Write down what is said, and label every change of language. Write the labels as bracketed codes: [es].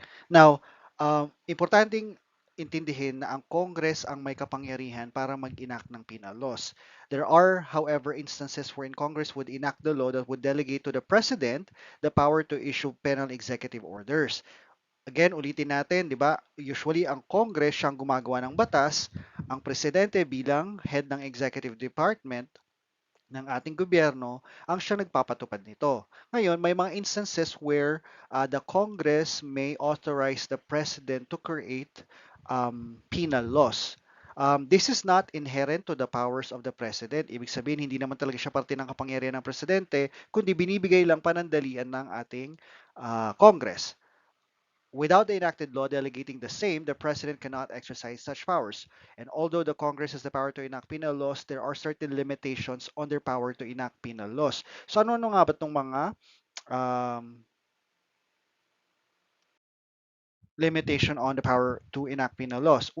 [tl] Now, importanteng intindihin na ang Congress ang may kapangyarihan para mag-enact ng penal laws. [en] There are, however, instances wherein Congress would enact the law that would delegate to the President the power to issue penal executive orders. [tl] Again, ulitin natin, di ba? Usually, ang Congress siyang gumagawa ng batas, ang Presidente bilang head ng Executive Department ng ating gobyerno ang siyang nagpapatupad nito. Ngayon, may mga [en] instances where the Congress may authorize the President to create penal laws. This is not inherent to the powers of the President. [tl] Ibig sabihin, hindi naman talaga siya parte ng kapangyarihan ng Presidente, kundi binibigay lang panandalian ng ating Congress. [en] Without the enacted law delegating the same, the president cannot exercise such powers. And although the Congress has the power to enact penal laws, there are certain limitations on their power to enact penal laws. [tl] So ano nga ba itong mga um, limitation on the power to enact penal laws?